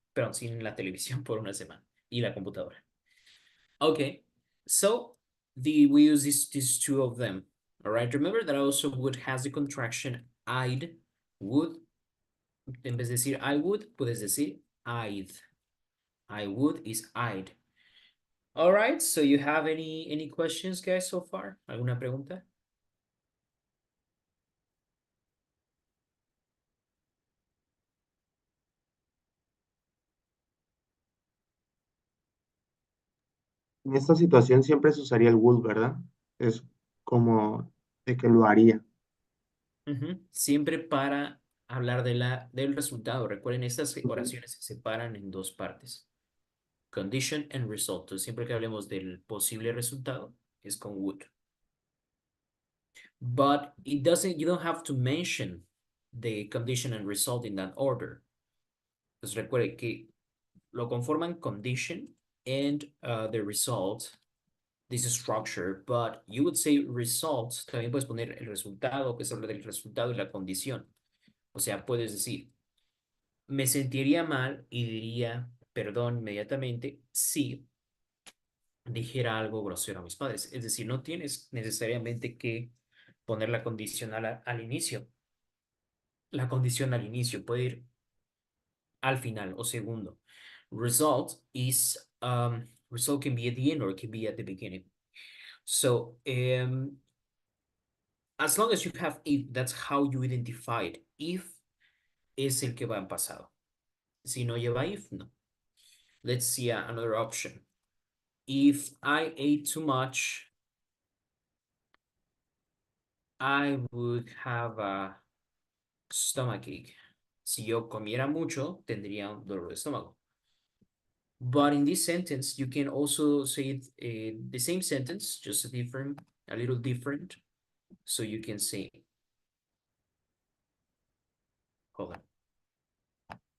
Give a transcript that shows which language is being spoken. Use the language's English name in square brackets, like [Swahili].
[Spanish] Perdón, sin la televisión por una semana y la computadora. [English] Okay, so we use these two of them. All right, remember that also would has the contraction I'd, would. [Spanish] En vez de decir [English] I would, [Spanish] puedes decir I'd. [English] I would is I'd. All right, so you have any questions, guys, so far? [Spanish] ¿Alguna pregunta? En esta situación siempre se usaría el would, ¿verdad? Es como de que lo haría. Siempre para hablar del resultado. Recuerden, estas Ujú. oraciones se separan en dos partes. [English] Condition and result. [Spanish] Entonces, siempre que hablemos del posible resultado, es con would. [English] But you don't have to mention the condition and result in that order. [Spanish] Entonces, recuerde que lo conforman [English] condition and the result, this structure, but you would say result, [Spanish] también puedes poner el resultado, que es hablar del resultado y la condición. O sea, puedes decir, me sentiría mal y diría perdón inmediatamente si dijera algo grosero a mis padres. Es decir, no tienes necesariamente que poner la condición al inicio. La condición al inicio puede ir al final o segundo. [English] Result can be at the end or it can be at the beginning. So, as long as you have if, that's how you identify it. [Spanish] If es el que va en pasado. Si no lleva if, no. [English] Let's see another option. If I ate too much, I would have a stomachache. [Spanish] Si yo comiera mucho, tendría un dolor de estómago. [English] But in this sentence, you can also say it, the same sentence, just a little different. So you can say, hold on.